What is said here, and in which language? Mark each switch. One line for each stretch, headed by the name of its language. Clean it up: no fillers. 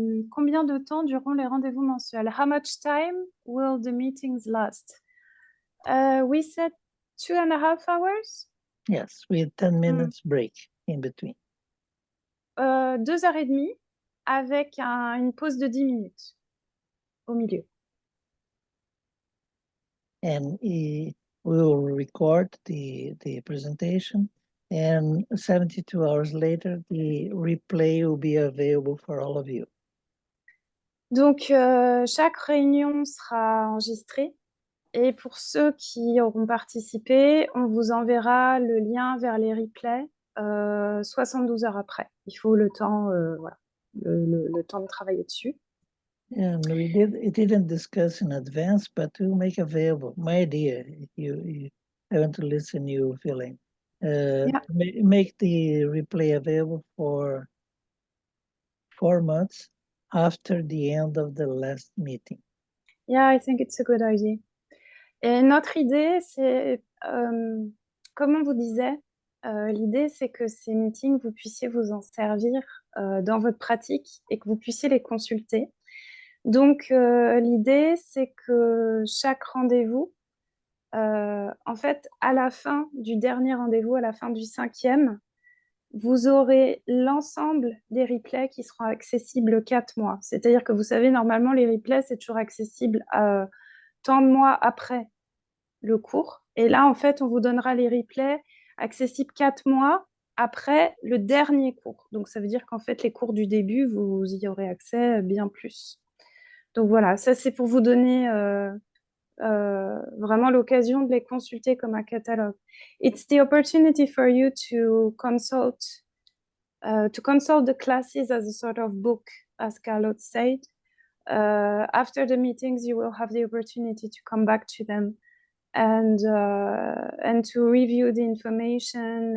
French: Combien de temps dureront les rendez-vous mensuels?
English: How much time will the meetings last? We said 2.5 hours. Yes, with 10 minutes break in between.
French: 2h30 avec une pause de 10 minutes au milieu.
English: And we will record the presentation, and 72 hours later, the replay will be available for all of you.
French: Donc, chaque réunion sera enregistrée. Et pour ceux qui auront participé, on vous enverra le lien vers les replays 72 heures après. Il faut le temps, voilà, le temps de travailler dessus.
English: And we didn't discuss in advance, but we'll make available. My idea, if you haven't to listen, you feeling. Make the replay available for 4 months after the end of the last meeting. Yeah, I think it's a good idea.
French: Et notre idée, c'est, comme on vous disait, l'idée, c'est que ces meetings, vous puissiez vous en servir dans votre pratique et que vous puissiez les consulter. Donc, l'idée, c'est que chaque rendez-vous, en fait, à la fin du dernier rendez-vous, à la fin du 5e, vous aurez l'ensemble des replays qui seront accessibles 4 mois. C'est-à-dire que vous savez, normalement, les replays, c'est toujours accessible tant de mois après le cours. Et là, en fait, on vous donnera les replays accessibles 4 mois après le dernier cours. Donc, ça veut dire qu'en fait, les cours du début, vous y aurez accès bien plus. Donc, voilà, ça, c'est pour vous donner vraiment l'occasion de les consulter comme un catalogue.
English: It's the opportunity for you to consult the classes as a sort of book, as Carlotte said. After the meetings, you will have the opportunity to come back to them and to review the information.